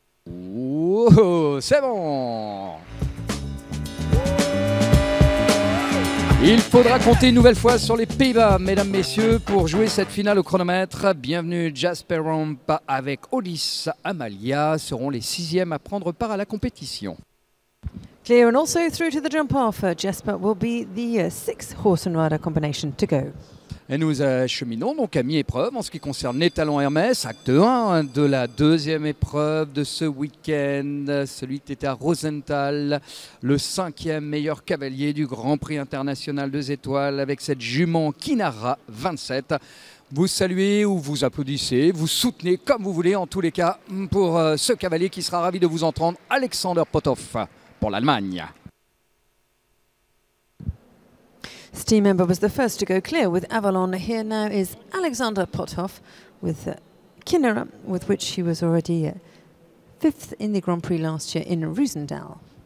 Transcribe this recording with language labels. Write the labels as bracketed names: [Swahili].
[French] Oh, c'est bon. Il faudra compter une nouvelle fois sur les Pays-Bas, mesdames, messieurs, pour jouer cette finale au chronomètre. Bienvenue Jasper Romp avec Olis Amalia seront les 6e à prendre part à la compétition. [English] Clear and also through to the jump-off. Jasper will be the 6th horse and rider combination to go. [French] Et nous acheminons donc à mi-épreuve en ce qui concerne les talons Hermès, acte 1 de la 2e épreuve de ce week-end. Celui qui était à Rosenthal, le 5e meilleur cavalier du Grand Prix international 2 étoiles avec cette jument Kinara 27. Vous saluez ou vous applaudissez, vous soutenez comme vous voulez en tous les cas pour ce cavalier qui sera ravi de vous entendre, Alexander Pothoff pour l'Allemagne. [English] Steam Member was the first to go clear with Avalon. Here now is Alexander Pothoff with Kinera, with which he was already 5th in the Grand Prix last year in Roosendaal.